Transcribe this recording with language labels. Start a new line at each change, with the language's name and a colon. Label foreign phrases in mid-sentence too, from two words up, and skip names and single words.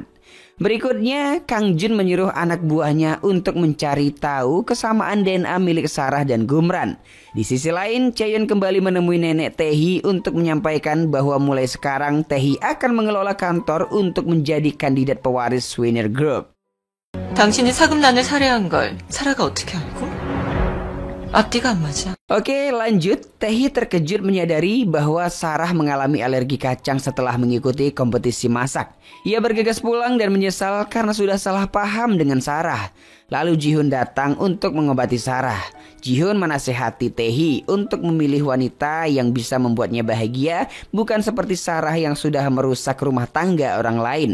Indonesian: Berikutnya, Kang Jun menyuruh anak buahnya untuk mencari tahu kesamaan DNA milik Sarah dan Gumran. Di sisi lain, Chaeyeon kembali menemui nenek Taehi untuk menyampaikan bahwa mulai sekarang Taehi akan mengelola kantor untuk menjadi kandidat pewaris Winner Group.
Korean: 당신이 사금단을 살해한 걸 사라가 어떻게 알고? 앞뒤가 안 맞아.
Indonesian: Oke, lanjut. Taehi terkejut menyadari bahwa Sarah mengalami alergi kacang setelah mengikuti kompetisi masak. Ia bergegas pulang dan menyesal karena sudah salah paham dengan Sarah. Lalu Ji-hoon datang untuk mengobati Sarah. Ji-hoon menasehati Taehi untuk memilih wanita yang bisa membuatnya bahagia, bukan seperti Sarah yang sudah merusak rumah tangga orang lain.